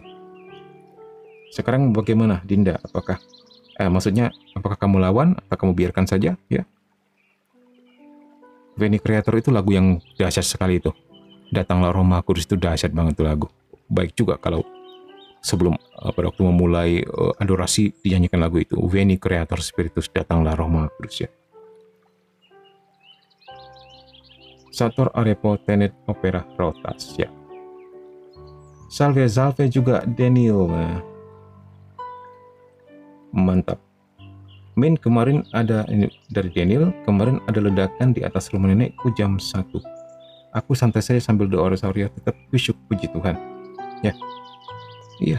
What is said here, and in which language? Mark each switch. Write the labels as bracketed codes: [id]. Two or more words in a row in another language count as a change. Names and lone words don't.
[id] Sekarang bagaimana Dinda? Apakah apakah kamu lawan atau kamu biarkan saja ya? [la] Veni Creator [id] itu lagu yang dahsyat sekali itu. Datanglah Roh Maha Kudus itu dahsyat banget tuh lagu. Baik juga kalau sebelum pada waktu memulai adorasi dinyanyikan lagu itu, [la] Veni Creator Spiritus, [id] datanglah Roh Maha Kudus ya. [la] Sator arepo tenet opera rotas ya. [id] Salve juga Daniel. Mantap. Min, kemarin ada ini dari Daniel, kemarin ada ledakan di atas rumah nenekku jam 1. Aku santai saja sambil doa rosario, tetap kusyuk, puji Tuhan. Ya. Iya.